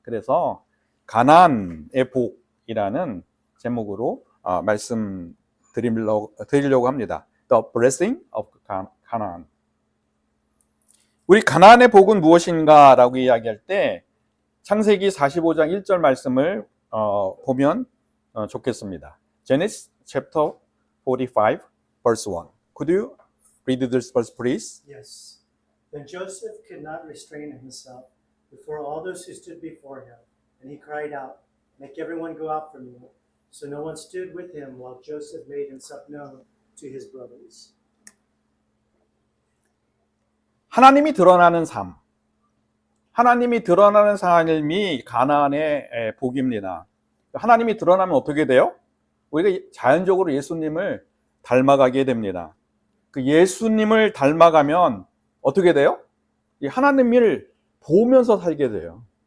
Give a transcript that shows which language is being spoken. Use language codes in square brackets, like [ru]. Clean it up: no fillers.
[ko] 그래서 가나안의 복이라는 제목으로 말씀드리려고 합니다. [en] The blessing of Canaan. [ko] 우리 가나안의 복은 무엇인가라고 이야기할 때 창세기 45장 1절 말씀을 보면 좋겠습니다. [en] Genesis chapter 45 verse 1. Could you read this verse please? Yes. Then Joseph could not restrain himself before all those who stood before him, and he cried out, "Make everyone go out from you." So no one stood with him while Joseph made himself known to his brothers. [ko] 하나님이 드러나는 삶. 하나님이 드러나는 삶이 가나안의 복입니다. 하나님이 드러나면 어떻게 돼요? 우리가 자연적으로 예수님을 닮아가게 됩니다. 그 예수님을 닮아가면 어떻게 돼요? 하나님을 보면서 살게 돼요.